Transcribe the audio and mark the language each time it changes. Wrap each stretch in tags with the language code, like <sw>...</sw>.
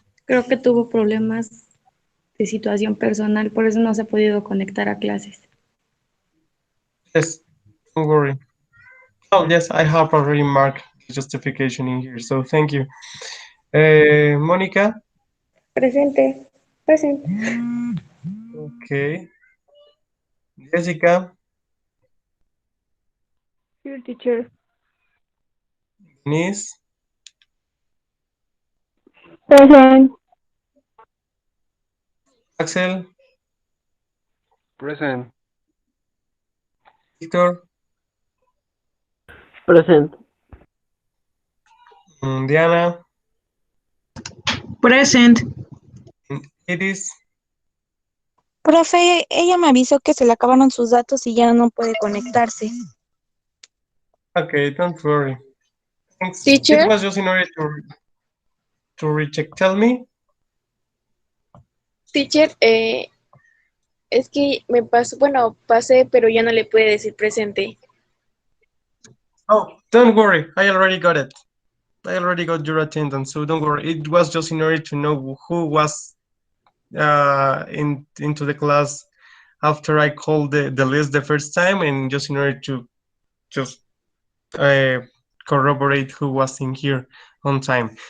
<es>creo que tuvo problemas de situación personal, por eso no se ha podido conectar a clases.</es> <en>Yes, don't worry. Oh, yes, I have already marked the justification in here, so thank you. Mónica?</en> <es>Presente. Presente.</es> <en>Okay. Jessica? Here, teacher. Denise? Present. Axel? Present. Victor? Present. Diana? Present. Iris?</en> <es>Profe, ella me avisó que se le acabaron sus datos y ya no puede conectarse.</es> <en>Okay, don't worry. Thanks. Teacher? It was just in order to recheck. Tell me. Teacher,</en> <es>es que me pasó, bueno, pasé, pero ya no le pude decir presente.</es> <en>Oh, don't worry. I already got it. I already got your attendance, so don't worry. It was just in order to know who was into the class after I called the list the first time, and just in order to just corroborate who was in here on time.</en>